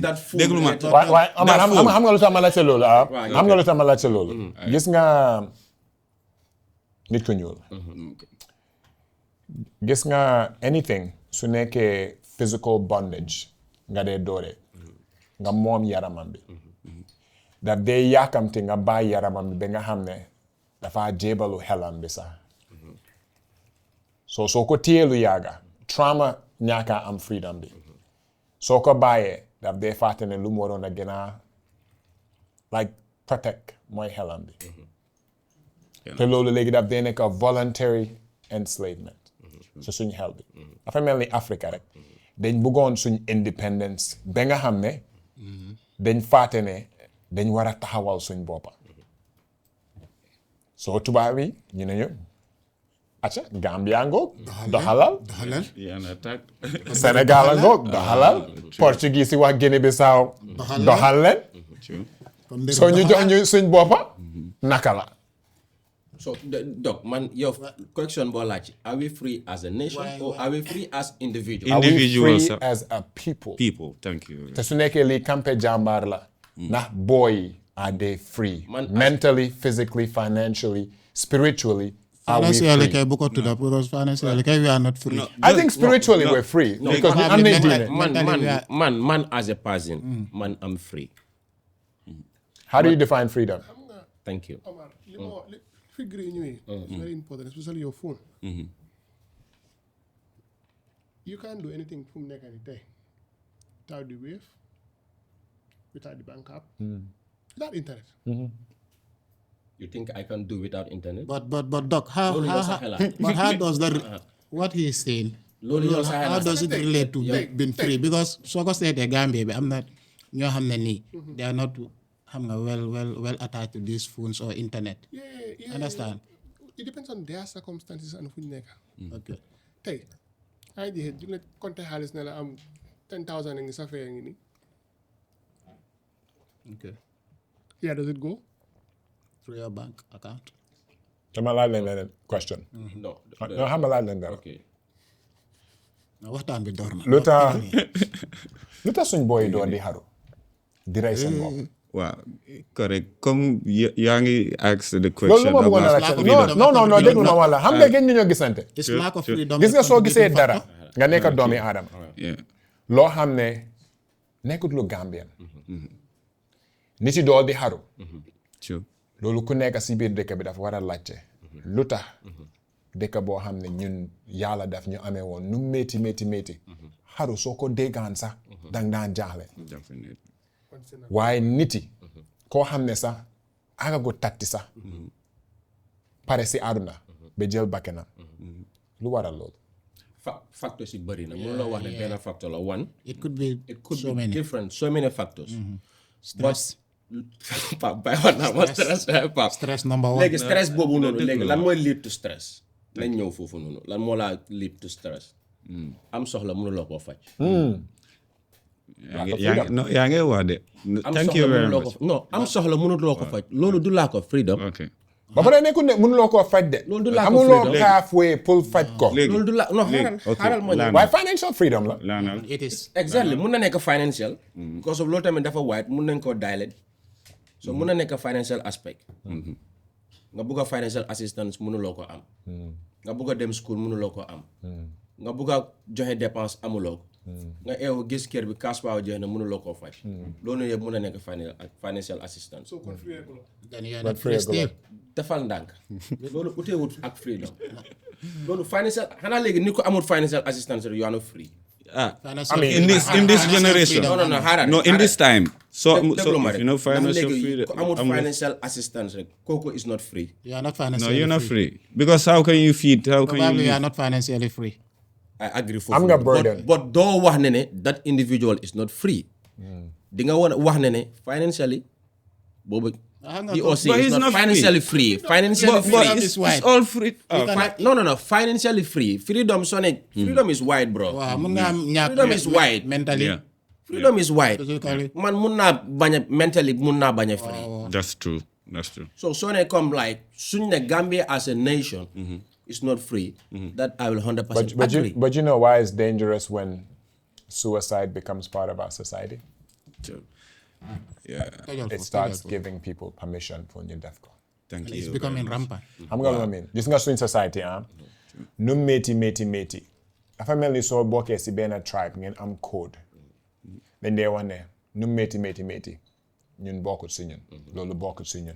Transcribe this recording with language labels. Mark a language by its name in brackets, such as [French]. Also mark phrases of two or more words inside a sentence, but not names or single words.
[English] that phone [Wolof] déglu ma [English] related? [Wolof] waaye [English] That phone. [Wolof] xam nga lu tax ma laajte loolu ah. [English] Right, [Wolof] xam nga lu tax ma laajte loolu. gis nga nit ku ñuul. gis nga anything su nekkee [English] physical bondage [Wolof] nga dee doore nga moom yaramam bi daf dee yaakamti nga bàyyi yaramam bi ba nga xam ne dafa jébalu xelam bi sax soo ko téye lu yàgga trauma ñaaka am freedom bi soo ko bàyyee daf dee fàtte ne lu mu waroon a gën a [English] like protect [Wolof] mooy xelam bi te loolu léegi daf dee nekk [English] voluntary enslavement [Wolof] su suñ xel bi dafa mel ni Africa rek dañ bëggoon suñ independence ba nga xam ne dañ fàtte ne dañ war a taxawal suñ boppa soo tubaab yi ñu ne ñu acca Gambia ngoog doxalal yaa na tag Sénégal a ngoog doxalal Portuguese yi wax Guinée Bissau doxal leen soo ñu jox ñu suñ boppa naka la [English] So, Doc, man, your question [Wolof] boo laaj, [English] are we free as a nation or are we free as individuals? Are we Individuals, free as a people people thank you [Wolof] te su nekkee lii Campeh Jambarr la ndax [English] boy are they free Man, mentally physically financially spiritually are we financially free [Wolof] kay bu ko tudda [English] because financially kay we are not free. I think spiritually we're free because [Wolof] ñu am nañ diine [English] Man, as a person, man, I'm free. how do you define freedom Thank you. [Wolof] Omar, figure yi ñëwee. [English] It's very important, especially your phone. You can't do anything [Wolof] fu mu nekk nii tey [English] without the wave, without the bank app, without internet. You think I can do without internet? But Doc, how [Wolof] Loolu yow sa xalaat. [English] but how does that what he is saying? [Wolof] Loolu yow sa [English] How [Wolof] xalaat. [English] does it relate to being free? [Wolof] Because soo ko seetee Gambia bi am na ñoo xam ne nii [English] they are not [Wolof] xam nga [English] well attached to these phones or internet. Yeah. Understand? It depends on their circumstances and [Wolof] fu ñu nekk. [English] Okay. [Wolof] Tey ay ji du la compter xaalis ne la am 10,000 ngi sa fee ngi nii. [English] Okay. Yeah, does it go? Through your bank account. [Wolof] dama laaj leen leneen question [English] No. [Wolof] non xam nga laaj leen dara [English] Okay. [Wolof] Na waxtaan bi door na. lu tax suñ booy doon di xaru di rey seen bopp waaw correct comme yaa ngi [English] ask the [Wolof] loolu [English] question [Wolof] ma bëggoon a [English] about [Wolof] laajte non déglu ma wala xam nga gën ñu ñoo gisante [English] It's lack of freedom. [Wolof] gis nga soo gisee dara nga nekk doomi aadama [English] yeah [Wolof] loo xam ne nekkut lu Gambien nit yi dool di xaru [English] true [Wolof] loolu ku nekk si biir dëkk bi dafa war a laajte lu tax dëkk boo xam ne ñun yàlla daf ñu amee woon nu métti xaru soo ko déggaan sax dang daan jaaxle [English] definitely [Wolof] waaye nit yi koo xam ne sax agagu tatti sax pare si àdduna ba jël bakkanam lu waral loolu Factors yi bëri na. Mënuloo wax ne benn factor la. One, [English] It could be it could so be many. different. So many factors. Stress. [Wolof] Pap bàyyi woon naa ma stress Pap. [English] Stress number one. [Wolof] Léegi stress boobu noonu léegi lan mooy [English] lead to stress. [Wolof] Nañ ñëw foofu noonu lan moo laa [English] lead to stress. [Wolof] Am soxla mënuloo koo faj. yaa ngi wax de Am [English] thank [Wolof] soxla [English] you very [Wolof] mënuloo [English] much [Wolof] ko non am soxla mënuloo ko faj loolu du [English] lack of freedom. okay [Wolof] ba pare nekkul ne mënuloo koo faj de Loolu du [English] lack of [Wolof] amuloo [English] freedom. [Wolof] halfway pour faj ko léegi loolu du la non xaaral ma ñëw. waaye [English] financial freedom [Wolof] la laanal [English] It is. [Wolof] Exactly mun na nekk financial. [English] because of [Wolof] loolu tamit dafa wide mun nañ koo dilate. so mun na nekk [English] financial aspect. [Wolof] nga bugg a [English] financial assistance [Wolof] mënuloo ko am. nga bugg a dem school mënuloo ko am. nga bugg a joxe dépense amuloo ko. nga eewu gis kër bi cash power jeex na mënuloo koo faj. loolu yëpp mun na nekk [English] financial assistance. [Wolof] So kon free ko. [English] Then you are not free still. [Wolof] defal ndànk. loolu uteewut ak freedom. loolu financial xanaa léegi ni ko amul [English] financial assistance you are not free. Financial in this generation [Wolof] non xaaral [English] no in this time so [Wolof] déglu ma [English] if [Wolof] rek. [English] you know financial [Wolof] léegi [English] freedom [Wolof] ku amul [English] financial assistance [Wolof] rek kooku [English] is not free. You are not no financially you're not free. free because how can you feed how can Probably you you are not financially free. I agree foofu [Wolof] Am nga noonu. [English] burden. but [Wolof] doo wax ne [English] that individual is not free. [Wolof] di nga wax ne financially boobu [English] he or she But is he's not not free. financially free. Financially but free. is wide. it's all free No. Financially free. Freedom sonic. Freedom is wide, bro. [Wolof] Waaw mun nga am ñàkk [English] Freedom is wide. mentally. yeah Freedom is wide. Physically. [Wolof] Man mun naa bañ a mentally mun naa bañ a free. [English] that's true So ne come like suñ ne Gambia as a nation is not free. That I will 100% agree. but you know why it's dangerous when suicide becomes part of our society yeah it starts giving people permission for [Wolof] ñu def ko [English] thank It's you becoming rampant. [Wolof] xam nga lu ma mean gis nga suñ society nu métti dafa mel ni soo bokkee si benn tribe ngeen am code dañ dee wax ne nu métti ñun bokkut si ñun loolu bokkut si ñun